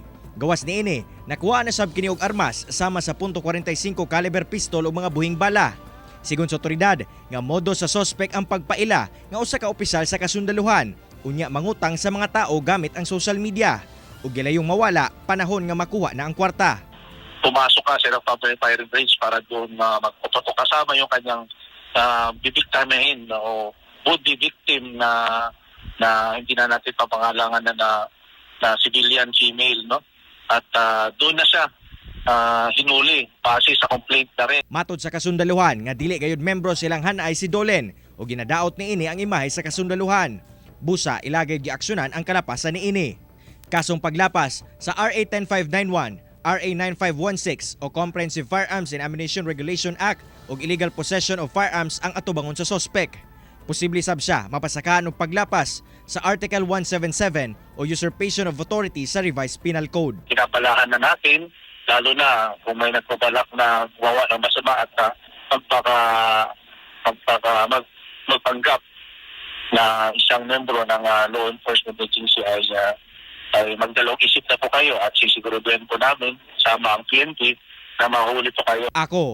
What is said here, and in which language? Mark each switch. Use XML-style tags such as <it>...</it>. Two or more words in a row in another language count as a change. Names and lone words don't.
<ceb>Gawas niini, nakuha na sab kini og armas sama sa .45</ceb> <en>caliber pistol</en> <ceb>o mga buhing bala. Sigon sa otoridad, nga modo sa suspect ang pagpaila nga usa ka opisyal sa kasundaluhan, unya mangutang sa mga tao gamit ang</ceb> <en>social media.</en> <ceb>Ug gilayong mawala panahon nga makuha na ang kwarta.</ceb> <tl>Pumasok ka sa firing range para doon magpuputo kasama yung kanyang bibiktimahin o</tl> <en>would-be victim</en> <tl>na hindi na natin papangalangan na</tl> <en>civilian female,</en> <tl>no? At doon na siya hinuli base sa complaint na rin.</tl> <ceb>Matod sa kasundaluhan nga dili gayud membro silang hanay si Dolen o ginadaot niini ang imahe sa kasundaluhan. Busa ilagay giaksyonan ang kalapasan niini. Kasong paglapas sa RA 10591, RA 9516 o Comprehensive Firearms and Ammunition Regulation Act o</ceb> <en>illegal possession of firearms</en> <ceb>ang atubangon sa suspect. Posible sab siya mapasakaan og paglapas sa Article 177 o Usurpation of Authority sa Revised Penal Code.</ceb> <tl>Pinapalahan na natin, lalo na kung may nagpabalak na gumawa ng masama at magpanggap na isang membro ng</tl> <en>law enforcement agency</en> <tl>ay magdalawang isip na po kayo at sisiguruduhin po namin sama ang PNP na mahuli po kayo.</tl>